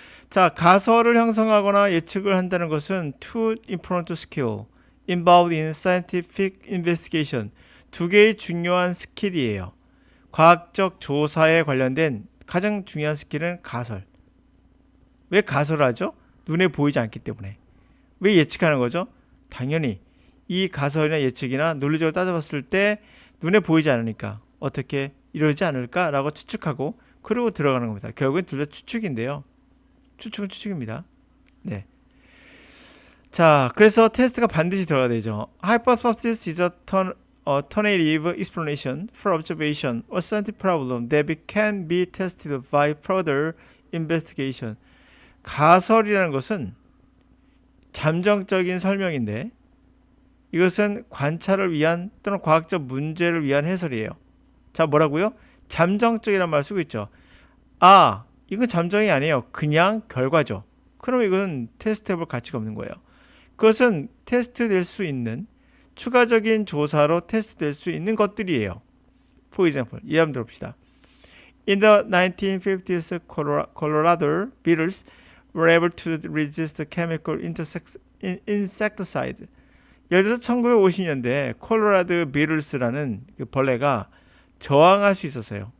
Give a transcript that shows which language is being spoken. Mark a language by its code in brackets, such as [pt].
[ko] 자, 가설을 형성하거나 예측을 한다는 것은 [en] two important skill involved in scientific investigation. [ko] 두 개의 중요한 스킬이에요. 과학적 조사에 관련된 가장 중요한 스킬은 가설. 왜 가설을 하죠? 눈에 보이지 않기 때문에. 왜 예측하는 거죠? 당연히 이 가설이나 예측이나 논리적으로 따져봤을 때 눈에 보이지 않으니까 어떻게 이러지 않을까라고 추측하고 그러고 들어가는 겁니다. 결국엔 둘 다 추측인데요. 추측은 추측입니다. 네. 자, 그래서 테스트가 반드시 들어가야 되죠. [en] Hypothesis is a alternative explanation for observation or scientific problem that can be tested by further investigation. [ko] 가설이라는 것은 잠정적인 설명인데 이것은 관찰을 위한 또는 과학적 문제를 위한 해설이에요. 자, 뭐라고요? 잠정적이라는 말 쓰고 있죠. 아, 이건 잠정이 아니에요. 그냥 결과죠. 그럼 이건 테스트해볼 가치가 없는 거예요. 그것은 테스트될 수 있는 추가적인 조사로 테스트될 수 있는 것들이에요. [en] For example, [ko] 예를 한번 들어봅시다. [en] In the 1950s, Colorado beetles were able to resist chemical insecticide. [ko] 예를 들어서 1950년대 콜로라도 비틀스라는 그 벌레가 저항할 수 있었어요.